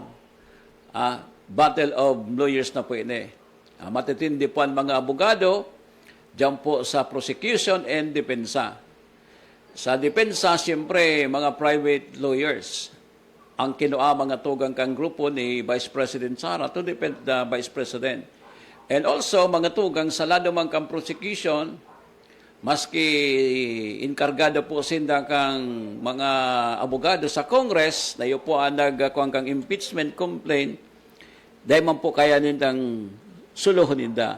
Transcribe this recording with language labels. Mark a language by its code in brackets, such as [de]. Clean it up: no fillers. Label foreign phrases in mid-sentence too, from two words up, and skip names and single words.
[en] Battle of lawyers [bik] na po ini. Matitindi po ang mga abogado dyan po sa prosecution and depensa. Sa depensa, siyempre, mga private lawyers. Ang kinua mga tugang kang grupo ni Vice President Sara [en] to defend the Vice President. And also, [bik] mga tugang sa lado man kang prosecution, maski inkargado po sinda kang mga abogado sa Congress na iyo po ang nagkuhan kang impeachment complaint, dahil man po kaya nindang suluhon ninda.